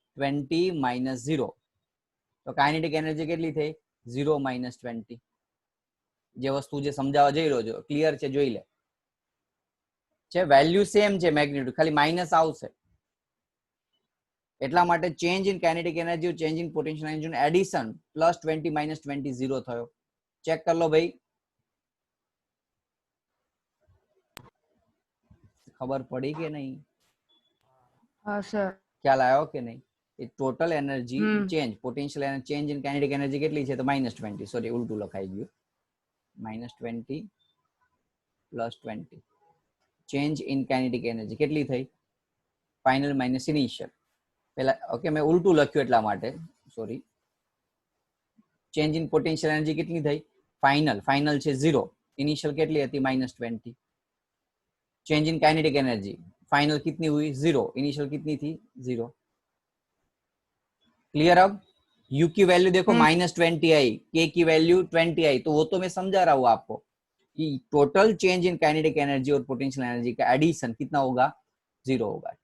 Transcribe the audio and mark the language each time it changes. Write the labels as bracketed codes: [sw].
[gu] 20 minus 0, તો kinetic energy કેટલી થઈ? 0 માઇનસ 20। જે વસ્તુ જે સમજાવવા જઈ રહ્યો છો ક્લિયર છે? જોઈ લે છે, વેલ્યુ સેમ છે, મેગ્નિટ્યુડ ખાલી માઇનસ આવશે, એટલા માટે change in kinetic energy change in potential energy નું એડિશન પ્લસ 20 માઇનસ 20 0 થયો। [hi] ચેક कर लो भाई, खबर पड़ी कि नहीं? हाँ सर। ख्याल आया कि नहीं? [gu] Total energy change potential energy change in kinetic energy કેટલી છે? તો -20, સોરી ઉલટું લખાઈ ગયું, -20 plus 20 change in kinetic energy કેટલી થઈ? ફાઇનલ માઇનસ ઇનિશિયલ, પહેલા ઓકે મેં ઉલટું લખ્યું એટલા માટે sorry. Change in potential energy કેટલી થઈ? ફાઇનલ, ફાઇનલ છે 0, ઇનિશિयल કેટલી હતી? -20। [hi] Change in kinetic energy final कितनी हुई? 0, इनिशियल कितनी थी? 0। क्लियर? अब u की वैल्यू देखो -20 आई, k की वैल्यू 20 आई, तो वो तो मैं समझा रहा हूँ आपको कि total change in kinetic energy और पोटेंशियल एनर्जी का एडिशन कितना होगा? 0 होगा।